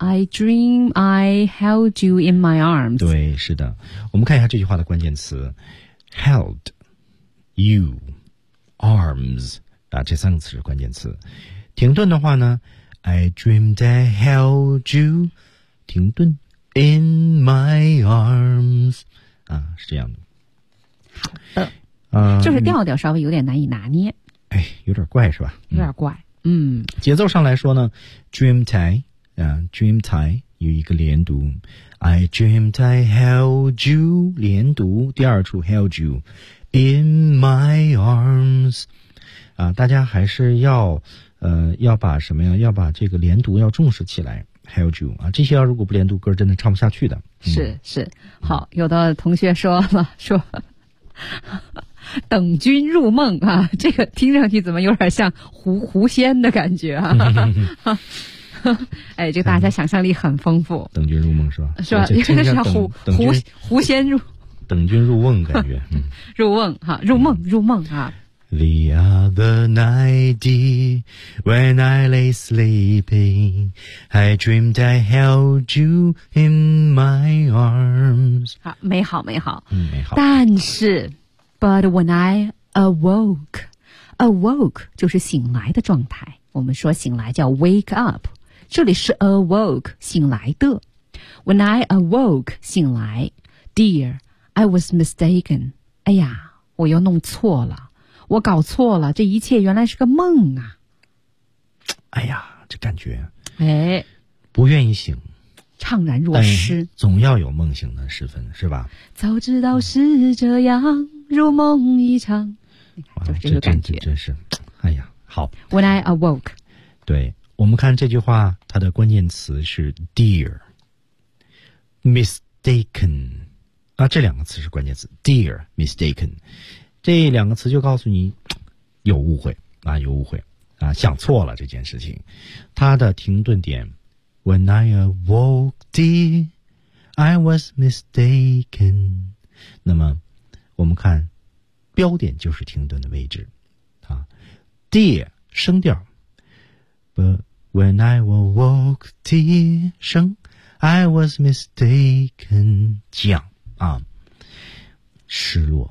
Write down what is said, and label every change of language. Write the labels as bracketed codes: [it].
[en] Dream, I held you in my arms. [zh] 对，是的。我们看一下这句话的关键词 ，held, you, arms 啊，这三个词是关键词。停顿的话呢 ， I dreamed I held you. 停顿 ， in my arms 啊，是这样的。好的，就是调调稍微有点难以拿捏。哎，有点怪是吧？有点怪。嗯，节奏上来说呢 ， dreamed I 啊 ，dreamed I 有一个连读 ， I dreamed I held you 连读，第二处 held you in my arms 啊，大家还是要把什么呀？要把这个连读要重视起来 ， held you 啊，这些要如果不连读，歌真的唱不下去的。嗯、是是，好，有的同学说了说。等君入梦啊，这个听上去怎么有点像狐仙的感觉啊？哎，这个大家想象力很丰富。等君入梦是吧？是吧？有点像狐仙入。等君入梦感觉，入梦哈、啊，入梦、嗯、入梦啊。 [en] The other night, when I lay sleeping, I dreamed I held you in my arms. [zh] 好，美好，美好，嗯，美好。但是。 But when I awoke 就是醒来的状态，我们说醒来叫 wake up，这里是 awoke 醒来的。 When I awoke 醒来 Dear, I was mistaken，哎呀，我又弄错了，我搞错了，这一切原来是个梦啊。哎呀，这感觉，哎，不愿意醒，怅然若失，总要有梦醒的时分是吧。早知道是这样，如梦一场，就是这个感觉。真是，哎呀，好。 [en] When I awoke， [zh] 对，我们看这句话，它的关键词是 dear， mistaken，啊，这两个词是关键词 ，dear， mistaken， 这两个词就告诉你有误会啊，有误会啊，想错了这件事情。 [en] 它的停顿点，When I awoke， dear，I was mistaken，那么。 [zh] 我们看标点就是停顿的位置啊 ，dear 升调 ， but when I awoke dear 升 ， I was mistaken 降啊，失落，